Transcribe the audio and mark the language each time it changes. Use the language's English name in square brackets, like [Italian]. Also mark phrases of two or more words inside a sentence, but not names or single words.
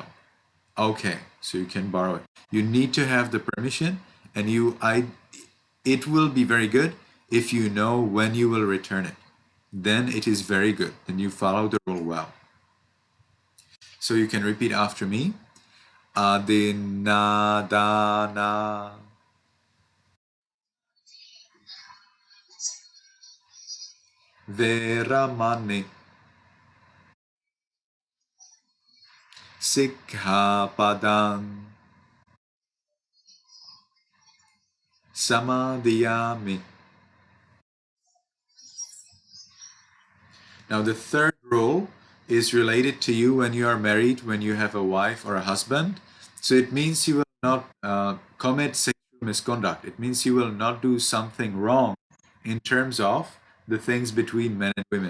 [English] Okay, so you can borrow it. You need to have the permission, and it will be very good if you know when you will return it. Then it is very good. Then you follow the rule well. So you can repeat after me. [Pali] Adinadana. Veramani. Sikkhapadang. Samadhiyami. [English] Now the third rule is related to you when you are married, when you have a wife or a husband. So it means you will not commit sexual misconduct. It means you will not do something wrong in terms of the things between men and women.